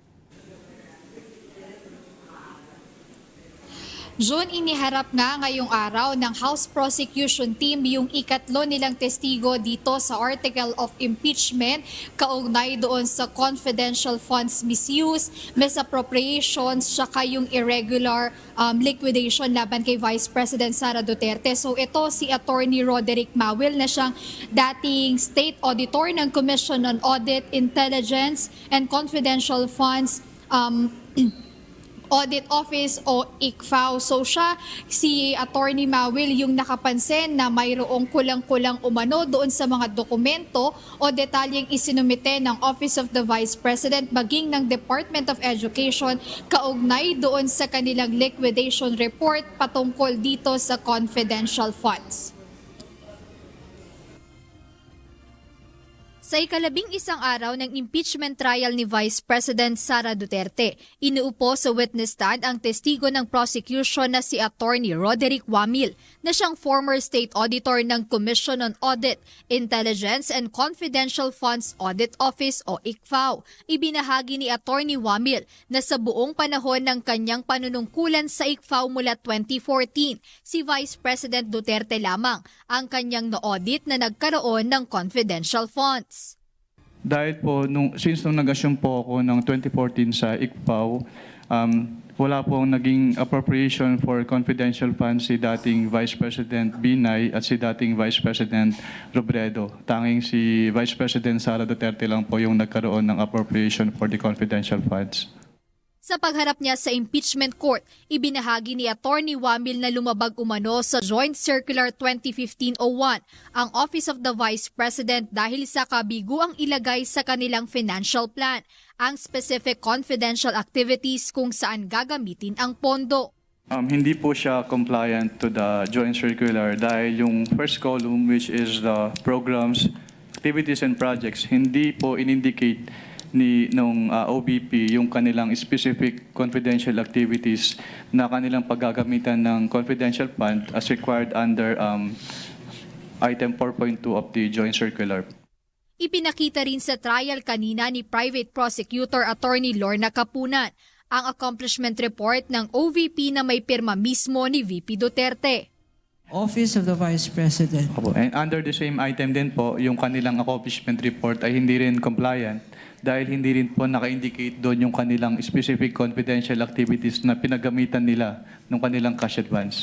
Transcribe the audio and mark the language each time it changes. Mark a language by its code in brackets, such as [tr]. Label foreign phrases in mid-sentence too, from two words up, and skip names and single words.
[tl] June, iniharap nga ngayong araw ng House Prosecution Team yung ikatlo nilang testigo dito sa [en] article of impeachment [tl] kaugnay doon sa [en] confidential funds misuse, misappropriations, [tl] saka yung [en] irregular liquidation [tl] laban kay Vice President Sara Duterte. So ito si Attorney Roderick Mawil na siyang dating [en] State Auditor [tl] ng Commission on Audit, Intelligence, and Confidential Funds Audit Office o ICFAO. So siya, si Attorney Mawil, yung nakapansin na mayroong kulang-kulang umano doon sa mga dokumento o detalyeng isinumite ng Office of the Vice President maging ng Department of Education kaugnay doon sa kanilang [en] liquidation report [tl] patungkol dito sa [en] confidential funds. [tl] Sa ikalabing-isang araw ng [en] impeachment trial [tl] ni Vice President Sara Duterte, inuupo sa [en] witness stand [tl] ang testigo ng prosecution na si Attorney Roderick Wamil na siyang [en] former state auditor [tl] ng Commission on Audit, Intelligence and Confidential Funds Audit Office o ICFAO. Ibinahagi ni Attorney Wamil na sa buong panahon ng kanyang panunungkulan sa ICFAO mula 2014, si Vice President Duterte lamang ang kanyang na-audit na nagkaroon ng [en] confidential funds. [tl] Dahil po, since nag-assume po ako ng 2014 sa ICFAO, wala pong naging [en] appropriation for confidential funds [tl] si dating Vice President Binay at si dating Vice President Robredo. Tanging si Vice President Sara Duterte lang po yung nagkaroon ng [en] appropriation for the confidential funds. [tl] Sa pagharap niya sa [en] impeachment court, [tl] ibinahagi ni Attorney Wamil na lumabag umano sa Joint Circular 2015-01 ang Office of the Vice President dahil sa kabigo ang ilagay sa kanilang [en] financial plan [tl] ang [en] specific confidential activities [tl] kung saan gagamitin ang pondo. Hindi po siya [en] compliant to the Joint Circular [tl] dahil yung [en] first column, which is the programs, activities and projects, [tl] hindi po in-indicate nung OBP yung kanilang [en] specific confidential activities [tl] na kanilang paggagamitan ng [en] confidential fund as required under item 4.2 of the Joint Circular. [tl] Ipinakita rin sa trial kanina ni Private Prosecutor Attorney Lorna Capunan ang [en] accomplishment report [tl] ng OVP na may pirma mismo ni VP Duterte. Office of the Vice President. [en] And under the same item [tl] din po, yung kanilang [en] accomplishment report [tl] ay hindi rin compliant dahil hindi rin po naka-indicate doon yung kanilang [en] specific confidential activities [tl] na pinagamitan nila ng kanilang [en] cash advance.